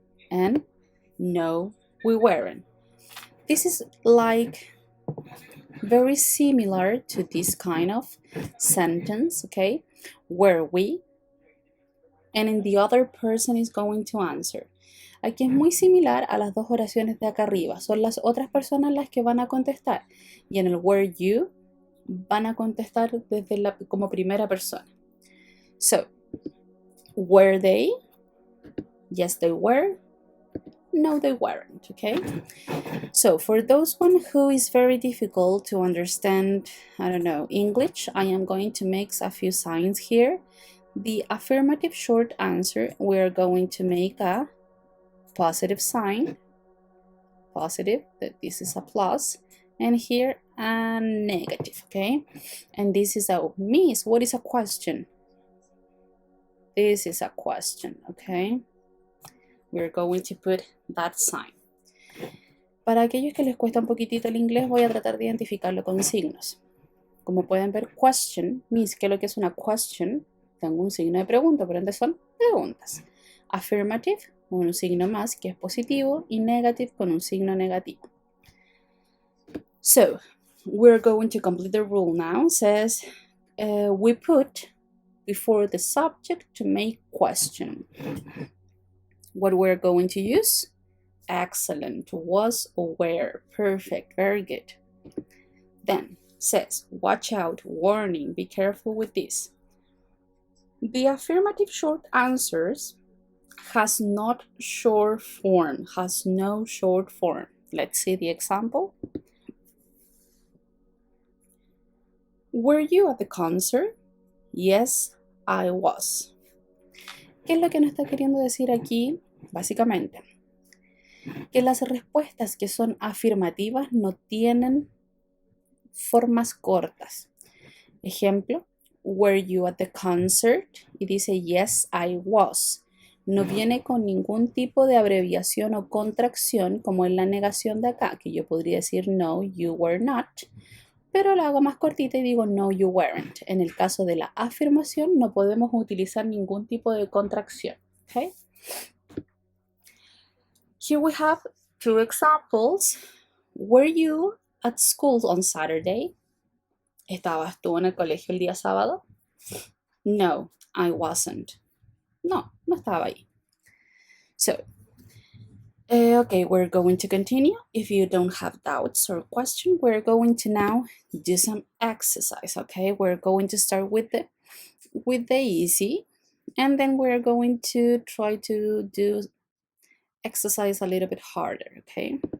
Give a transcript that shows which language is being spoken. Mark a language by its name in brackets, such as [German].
[English] And no, we weren't. This is like very similar to this kind of sentence, okay? Were we? And then the other person is going to answer. [Spanish] Aquí es muy similar a las dos oraciones de acá arriba. Son las otras personas las que van a contestar. Y en el [English] were you [Spanish] van a contestar desde como primera persona. [English] So, were they? Yes, they were. No, they weren't, okay? So for those one who is very difficult to understand, I don't know, English, I am going to make a few signs here. The affirmative short answer, we're going to make a positive sign, positive, that this is a plus, and here a negative, okay? And this is a miss. What is a question? This is a question, okay? We're going to put that sign. [Spanish] Para aquellos que les cuesta un poquitito el inglés, voy a tratar de identificarlo con signos. Como pueden ver, [English] question means, [Spanish] ¿qué es lo que es una question? Tengo un signo de pregunta, por ende son preguntas. Affirmative, con un signo más que es positivo, y negative con un signo negativo. [English] So, we're going to complete the rule now. It says, we put before the subject to make question. What we're going to use? Excellent, was, or were, perfect, very good. Then says, watch out, warning, be careful with this. The affirmative short answers has not short form, has no short form. Let's see the example. Were you at the concert? Yes, I was. [Spanish] ¿Qué es lo que nos está queriendo decir aquí? Básicamente, que las respuestas que son afirmativas no tienen formas cortas. Ejemplo, [English] were you at the concert? [Spanish] Y dice, [English] yes, I was. [Spanish] No viene con ningún tipo de abreviación o contracción como en la negación de acá, que yo podría decir, [English] no, you were not. [Spanish] Pero la hago más cortita y digo, [English] no, you weren't. [Spanish] En el caso de la afirmación no podemos utilizar ningún tipo de contracción. [English] Okay? Here we have two examples. Were you at school on Saturday? [Spanish] ¿Estabas tú en el colegio el día sábado? [English] No, I wasn't. [Spanish] No, no estaba ahí. [English] So, okay, we're going to continue. If you don't have doubts or questions, we're going to now do some exercise, okay? We're going to start with the easy, and then we're going to try to do exercise a little bit harder, okay?